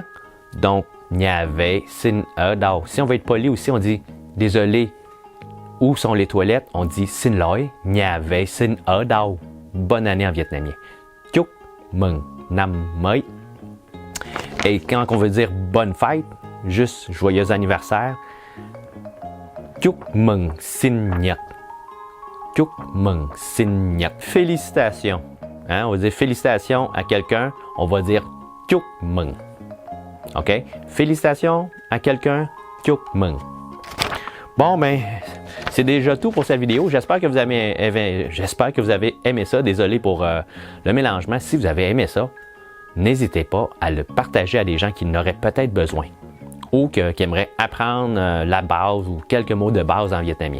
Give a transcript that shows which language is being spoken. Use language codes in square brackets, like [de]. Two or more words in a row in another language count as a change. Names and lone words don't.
[fr] Donc, [vi] nhà vệ sinh ở đâu? [fr] Si on veut être poli aussi, on dit désolé. Où sont les toilettes? On dit [vi] xin lỗi, nhà vệ sinh ở đâu? [fr] Bonne année en vietnamien. [vi] Chúc mừng năm mới. [fr] Et quand on veut dire bonne fête, juste joyeux anniversaire, [vi] chúc mừng sinh nhật. Chúc mừng sinh nhật. [fr] Félicitations. On va dire félicitations à quelqu'un, on va dire [vi] chúc mừng. [fr] OK? Félicitations à quelqu'un, [vi] chúc mừng. [fr] Bon, ben, c'est déjà tout pour cette vidéo. J'espère que vous avez aimé ça. Désolé pour le mélangement. Si vous avez aimé ça, n'hésitez pas à le partager à des gens qui n'auraient peut-être besoin ou qui aimeraient apprendre la base ou quelques mots de base en vietnamien.